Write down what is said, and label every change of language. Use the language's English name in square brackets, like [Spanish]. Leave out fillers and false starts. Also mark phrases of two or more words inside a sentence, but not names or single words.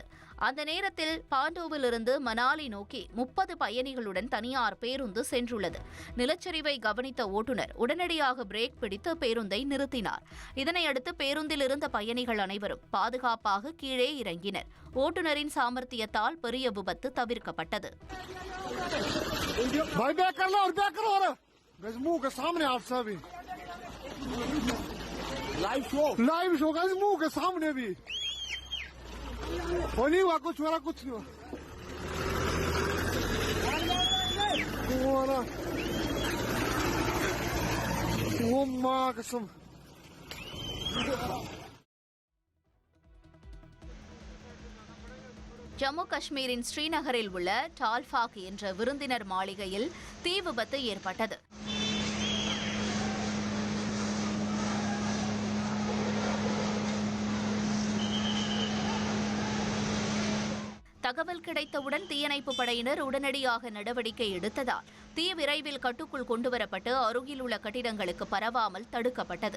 [Tamil] அந்த நேரத்தில் பாண்டோவிலிருந்து மணாலி நோக்கி 30 பயணிகளுடன் தனியார் பேருந்து சென்றுள்ளது. நிலச்சரிவை கவனித்த ஓட்டுநர் உடனடியாக பிரேக் பிடித்து பேருந்தை நிறுத்தினார். இதனையடுத்து பேருந்தில் இருந்த பயணிகள் அனைவரும் பாதுகாப்பாக கீழே இறங்கினர். ஓட்டுநரின் சாமர்த்தியத்தால் பெரிய விபத்து தவிர்க்கப்பட்டது. [Hindi] लाइव शो का मुंह के सामने भी वो नहीं हुआ कुछ मेरा कुछ नहीं हुआ वो माँ कसम [Tamil] ஜம்மு காஷ்மீரின் ஸ்ரீநகரில் உள்ள டால்பாக் என்ற விருந்தினர் மாளிகையில் தீ விபத்து ஏற்பட்டது. தகவல் கிடைத்தவுடன் தீயணைப்பு படையினர் உடனடியாக நடவடிக்கை எடுத்ததால் தீ விரைவில் கட்டுக்குள் கொண்டுவரப்பட்டு அருகில் உள்ள கட்டிடங்களுக்கு பரவாமல் தடுக்கப்பட்டது.